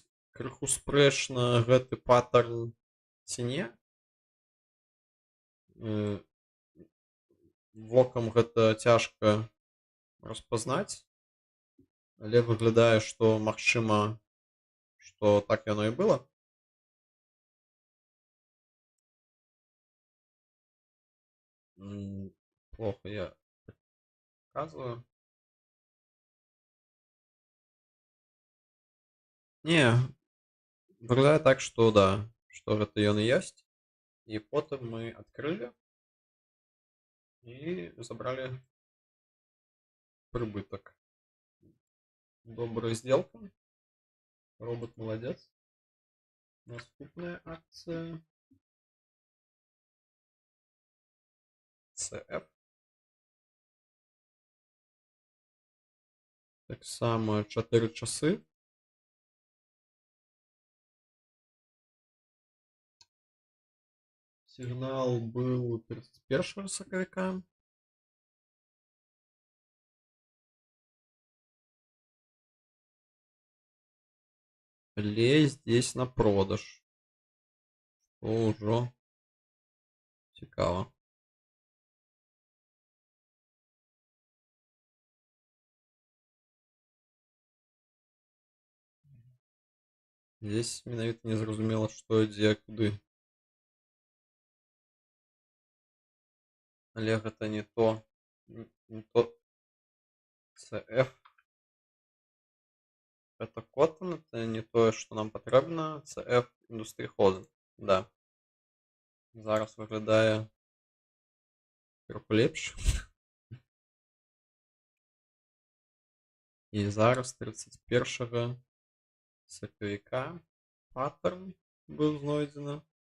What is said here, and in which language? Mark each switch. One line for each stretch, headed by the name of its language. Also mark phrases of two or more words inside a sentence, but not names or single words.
Belarusian: Крыху спрэчна гэты паттерн ці не? Вокам гэта цяжка распазнаць, але выглядае, што магчыма, што так яно і было.
Russian: Плохо я показываю.
Belarusian: Не, выглядае так, што да, што гэта ён і ёсць. І потым мы адкрылі і забралі прыбытак.
Russian: Добрая сделка. Робот молодец.
Belarusian: Наступная акция. CF. Так само 4 часы.
Russian: Сигнал был 31 сакавіка.
Belarusian: Але здесь на продаж. Што ўжо цікава. Здесь менавіта не зразумела, што ідзе куды. Але гэта не то. Не то. CF.
Russian: Это Cotton, это
Belarusian: не тое, што нам патрэбна. CF Industry Holding. Да. Зараз выглядае крыху лепш. І зараз 31 сакавіка паттерн быў знойдзены.